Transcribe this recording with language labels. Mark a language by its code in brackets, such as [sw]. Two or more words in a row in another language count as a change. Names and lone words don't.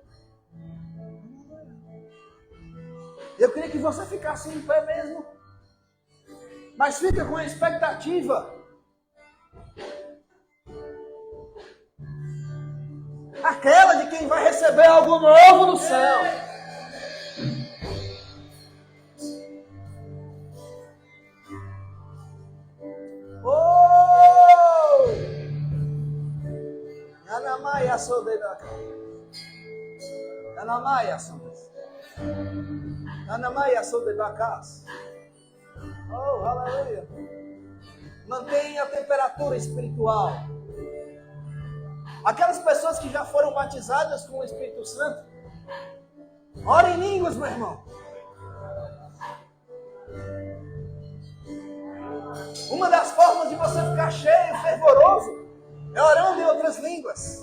[pt] Eu queria que você ficasse em pé mesmo. Mas fica com a expectativa. Aquela de quem vai receber algo novo no céu. Oh! Anamaya sodedaka. Anamaya sodes. Anamaya sodedakas. Oh, aleluia. Mantenha a temperatura espiritual. Aquelas pessoas que já foram batizadas com o Espírito Santo, ora em línguas, meu irmão. Uma das formas de você ficar cheio, fervoroso, é orando em outras línguas.